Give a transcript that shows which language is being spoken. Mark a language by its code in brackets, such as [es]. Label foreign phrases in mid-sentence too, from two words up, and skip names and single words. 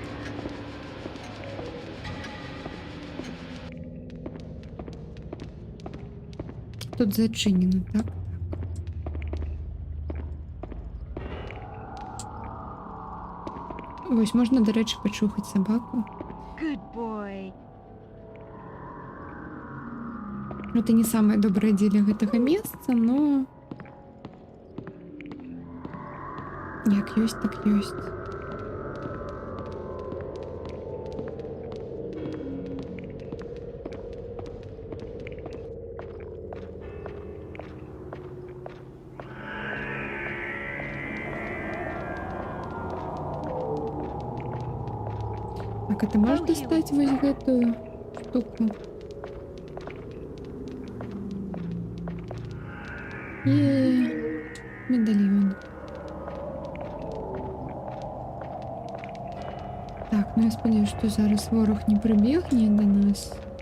[uk] Тут зачинено, так? [be] Вось можна, [uk] до речі, [be] пачухаць сабаку. [en] Good boy. [ru] Это не самая добрая [be] дзеля гэтага месца, но як ёсць, так ёсць. [ru] Так, а ты можешь достать [be] вось гэтую штуку? [ru] Медальон. [be] Так, ну я спадзяюсь, што зараз ворог не прыбегне да нас.